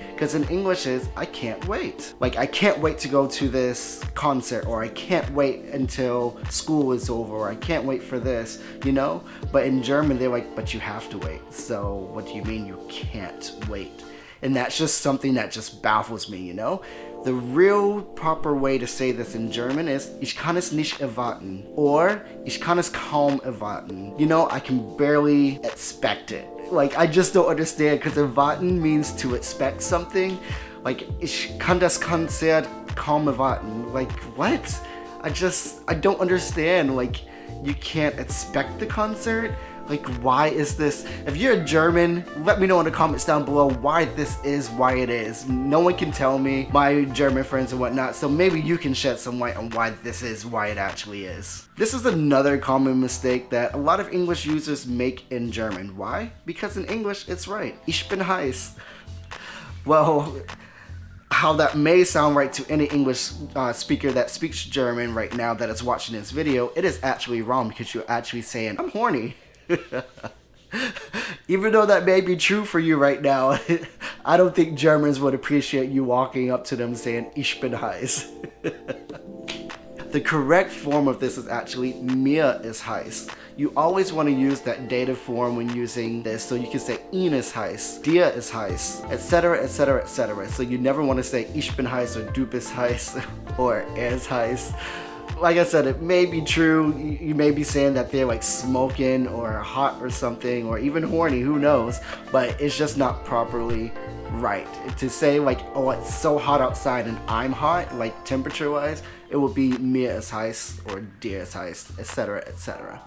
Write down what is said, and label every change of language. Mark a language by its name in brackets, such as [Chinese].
[English] Because in English is, I can't wait. Like, I can't wait to go to this concert, or I can't wait until school is over, or I can't wait for this, you know? But in German, they're like, but you have to wait. So what do you mean you can't wait? And that's just something that just baffles me, you know? The real proper way to say this in German is [German] Ich kann es nicht erwarten, [English] or [German] Ich kann es kaum erwarten. [English] You know, I can barely expect it. Like, I just don't understand, because erwarten means to expect something. Like, [German] ich kann das Konzert kaum erwarten. [English] Like, what? I don't understand. Like, you can't expect the concert? Like, why is this? If you're German, let me know in the comments down below why this is why it is. No one can tell me, my German friends and whatnot, so maybe you can shed some light on why this is why it actually is. This is another common mistake that a lot of English users make in German. Why? Because in English, it's right. [German] Ich bin heiß. [English] Well, how that may sound right to any English speaker that speaks German right now that is watching this video, it is actually wrong because you're actually saying, I'm horny. Even though that may be true for you right now, I don't think Germans would appreciate you walking up to them saying, [German] Ich bin heiß. [English] The correct form of this is actually [German] mir ist heiß. [English] You always want to use that dative form when using this, so you can say [German] ihn ist heiß, dir ist heiß, [English] etc, etc, etc. So you never want to say [German] ich bin heiß [English] or [German] du bist heiß [English] or [German] ist heiß. [English] Like I said, it may be true. You may be saying that they're like smoking or hot or something, or even horny, who knows, but it's just not properly right. To say like, oh, it's so hot outside and I'm hot, like temperature wise, it would be [German] mir ist heiß [English] or [German] dir ist heiß, [English] etc, etc.